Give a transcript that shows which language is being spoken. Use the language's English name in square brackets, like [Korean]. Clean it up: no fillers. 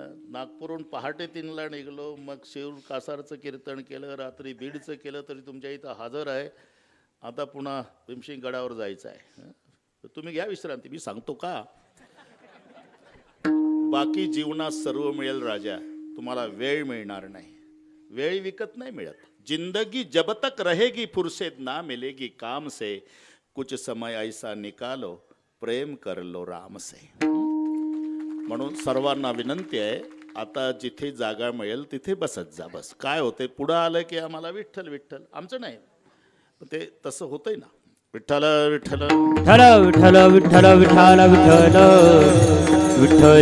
[Marathi] नागपूरहून पहाटे 3ला निघलो, मग शिरूर कासारचं कीर्तन केलं, रात्री बीडचं केलं, तरी तुमच्या इथं हजर आहे. आता पुन्हा भीमशिंग गडावर जायचं आहे. तुम्ही घ्या विश्रांती. मी सांगतो का, बाकी जीवनात सर्व मिळेल राजा, तुम्हाला वेळ मिळणार नाही. वेळ विकत नाही मिळत. [Hindi] जिंदगी जब तक रहेगी फुर्सत ना मिलेगी काम से, कुछ समय ऐसा निकालो प्रेम कर लो राम से. [Marathi] म्हणून सर्वांना विनंती आहे, आता जिथे जागा मिळेल तिथे बसत जा. बस काय होते, पुढं आलं की आम्हाला विठ्ठल विठ्ठल, आमचं नाही पण ते तसं होतंय ना. विठ्ठल विठ्ठल विठ्ठल विठ्ठल विठ्ठल विठ्ठल विठ्ठल